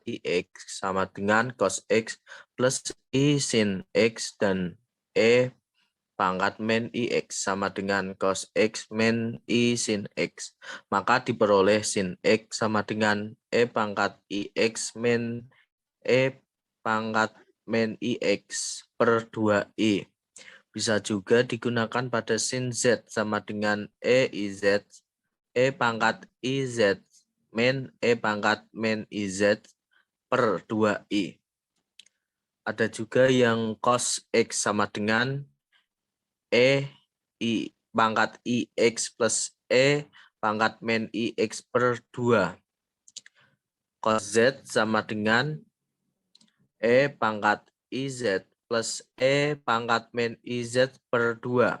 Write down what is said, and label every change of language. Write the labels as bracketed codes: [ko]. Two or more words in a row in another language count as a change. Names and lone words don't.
[id] IX sama dengan cos X plus I sin X dan E pangkat min IX sama dengan cos X min I sin X. Maka diperoleh sin X sama dengan E pangkat IX min E pangkat min IX per 2I. Bisa juga digunakan pada sin Z sama dengan EIZ, E pangkat IZ min E pangkat min IZ per 2I. Ada juga yang cos X sama dengan E I pangkat IX plus E pangkat min IX per 2. Cos Z sama dengan E pangkat IZ plus E pangkat min IZ per 2.